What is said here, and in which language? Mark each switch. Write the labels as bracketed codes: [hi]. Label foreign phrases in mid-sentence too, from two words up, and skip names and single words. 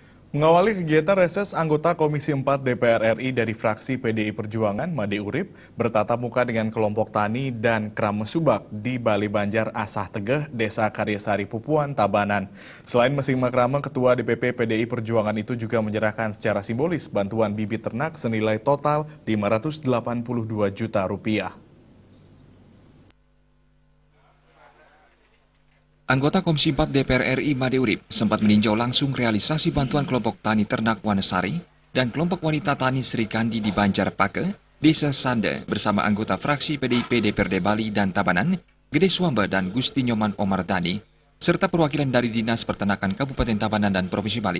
[id] Mengawali kegiatan reses, anggota Komisi 4 DPR RI dari fraksi PDI Perjuangan, Made Urip, bertatap muka dengan kelompok tani dan kram subak di Bali Banjar Asah Tegeh, Desa Karyasari Pupuan, Tabanan. Selain mesin makrame, Ketua DPP PDI Perjuangan itu juga menyerahkan secara simbolis bantuan bibit ternak senilai total Rp582 juta. Anggota Komisi 4 DPR RI Made Urip sempat meninjau langsung realisasi bantuan kelompok tani ternak Wanesari dan kelompok wanita tani Sri Kandi di Banjar Pake, Desa Sande bersama anggota fraksi PDIP DPRD Bali dan Tabanan, Gede Suamba dan Gusti Nyoman Omar Dani, serta perwakilan dari Dinas Peternakan Kabupaten Tabanan dan Provinsi Bali.